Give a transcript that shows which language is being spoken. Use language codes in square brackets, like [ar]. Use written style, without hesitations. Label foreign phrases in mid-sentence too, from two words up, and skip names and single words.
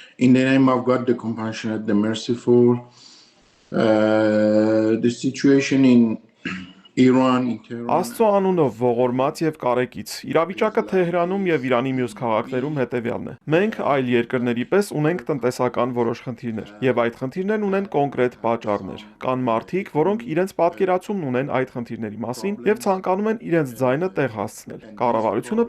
[en] In the name of God, the compassionate, the merciful, the situation in Iran, in Tehran. [hy] Աստծո անունով ողորմած եւ կարեկից։ Իրավիճակը Թեհրանում եւ Իրանի մյուս քաղաքներում հետեւյալն է։ Մենք այլ երկրների պես ունենք տնտեսական որոշ խնդիրներ, եւ այդ խնդիրներն ունեն կոնկրետ պատճառներ։ Կան մարդիկ, որոնք իրենց պատկերացումն ունեն այդ խնդիրների մասին եւ ցանկանում են իրենց ձայնը տեղ հասցնել։ Կառավարությունը